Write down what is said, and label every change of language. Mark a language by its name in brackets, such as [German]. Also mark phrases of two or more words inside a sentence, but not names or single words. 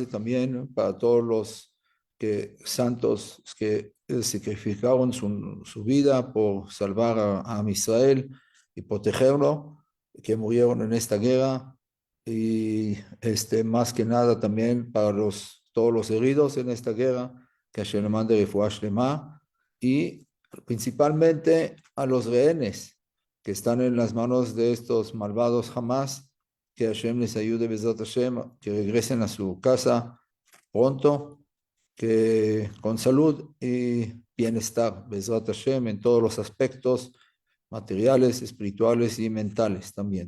[Spanish] también para todos los santos que sacrificaron su vida por salvar a Israel y protegerlo, que murieron en esta guerra y más que nada también para todos los heridos en esta guerra, que Hashem le mande [Hebrew] רפואה שלמה, [Spanish] y principalmente a los rehenes que están en las manos de estos malvados Hamas, que Hashem les ayude, [Hebrew] בעזרת השם, [Spanish] que regresen a su casa pronto, que con salud y bienestar, [Hebrew] בעזרת השם, [Spanish] en todos los aspectos materiales, espirituales y mentales también.